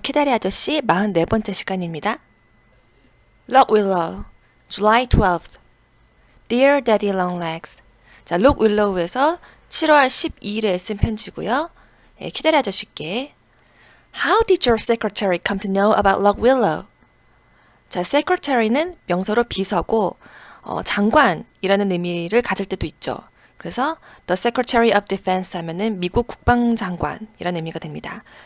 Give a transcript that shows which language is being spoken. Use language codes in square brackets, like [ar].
[ko] 키다리 아저씨 44번째 시간입니다. [en] Lock Willow, July 12th. Dear Daddy Longlegs. [ko] 자, Lock Willow에서 7월 12일에 쓴 편지고요. [en] 예, 키다리 아저씨께 How did your secretary come to know about Lock Willow? [ko] 자, secretary는 명사로 비서고 장관이라는 의미를 가질 때도 있죠. 그래서 The Secretary of Defense 하면은 미국 국방장관이라는 의미가 됩니다.